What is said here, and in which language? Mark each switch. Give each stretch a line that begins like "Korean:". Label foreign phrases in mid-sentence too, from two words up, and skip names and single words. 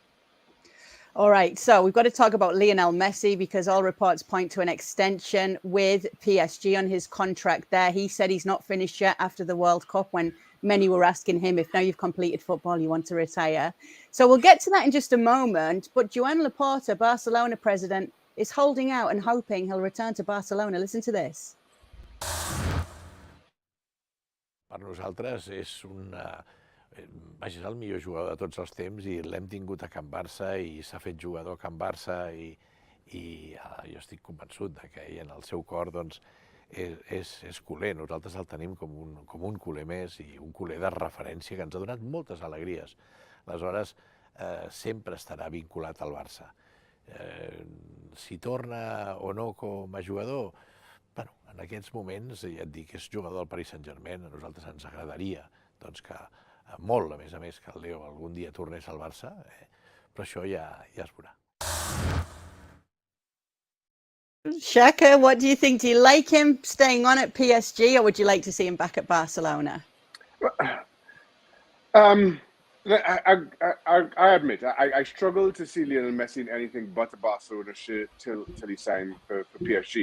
English: All right, so we've got to talk about Lionel Messi because all reports point to an extension with PSG on his contract there. He said he's not finished yet after the World Cup when many were asking him if now you've completed football, you want to retire. So we'll get to that in just a moment. But Joan Laporta, Barcelona president, is holding out and hoping he'll return to Barcelona. Listen to this.
Catalan: Per nosaltres és és el millor jugador de tots els temps i l'hem tingut a Can Barça i s'ha fet jugador a Can Barça i jo estic convençut que ell en el seu cor doncs, és culer. Nosaltres el tenim com un culer més i un culer de referència que ens ha donat moltes alegries. Aleshores, sempre estarà vinculat al Barça. Si torna o no com a jugador, bueno, en aquests moments, ja et dic, és jugador del Paris Saint-Germain, a nosaltres ens agradaria doncs, que molt, a més, que el Leo algun dia tornés al Barça, però això ja es veurà.
English: Shaka, what do you think? Do you like him staying on at PSG or would you like to see him back at Barcelona? I admit, I struggle to see Lionel Messi in anything but a Barcelona shirt till he signed for PSG.